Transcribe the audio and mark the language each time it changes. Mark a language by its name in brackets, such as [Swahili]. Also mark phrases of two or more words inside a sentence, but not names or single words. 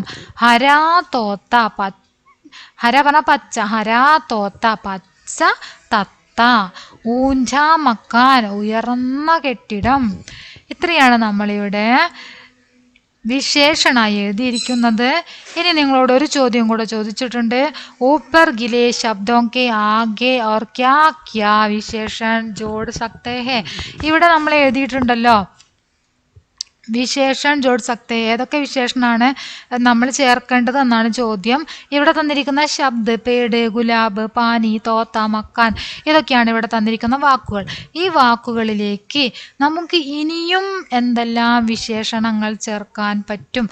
[Hindi] हरा तोता, [Malayalam] ഹര പറഞ്ഞ പച്ച, [Hindi] हरा तोता, [Malayalam] പച്ച തത്ത. [Hindi] ऊँचा मकान, [Malayalam] ഉയർന്ന കെട്ടിടം. ഇത്രയാണ് നമ്മളിവിടെ വിശേഷണായി എഴുതിയിരിക്കുന്നത്. ഇനി നിങ്ങളോട് ഒരു ചോദ്യം കൂടെ ചോദിച്ചിട്ടുണ്ട്. [Hindi] ऊपर गिले शब्दों के आगे और क्या क्या विशेषण जोड़ सकते हैं. [Malayalam] ഇവിടെ നമ്മൾ എഴുതിയിട്ടുണ്ടല്ലോ [Hindi] विशेषण जोड़ सकते, [Malayalam] ഏതൊക്കെ വിശേഷണമാണ് നമ്മൾ ചേർക്കേണ്ടത് എന്നാണ് ചോദ്യം. ഇവിടെ തന്നിരിക്കുന്ന ശബ്ദ്, പേട്, ഗുലാബ്, പാനി, തോത്ത, മക്കാൻ, ഇതൊക്കെയാണ് ഇവിടെ തന്നിരിക്കുന്ന വാക്കുകൾ. ഈ വാക്കുകളിലേക്ക് നമുക്ക് ഇനിയും എന്തെല്ലാം വിശേഷണങ്ങൾ ചേർക്കാൻ പറ്റും?